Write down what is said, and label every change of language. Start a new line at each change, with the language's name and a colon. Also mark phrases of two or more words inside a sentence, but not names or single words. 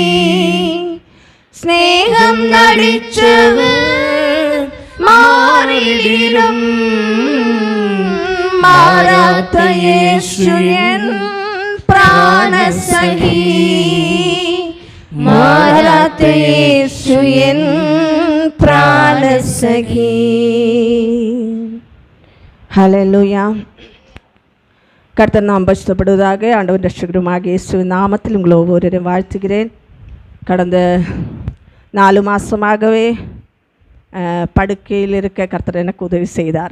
Malayalam: സ്നേഹം നടിച്ചവർ മാറിടിലും മാറാത്ത യേശു എൻ പ്രാണസഖി. മാറാത്ത യേശു എൻ പ്രാണസഖി.
Tamil: ஹல்லேலூயா. கர்த்தர் நாம் பரிசுத்தப்படுவதாக. ஆண்டவர் ரட்சகருமாக இயேசுவின் நாமத்தில் உங்களை ஒவ்வொருவரையும் வாழ்த்துகிறேன். கடந்த 4 மாதமாகவே படுக்கையில் இருக்க கர்த்தர் எனக்கு உதவி செய்தார்.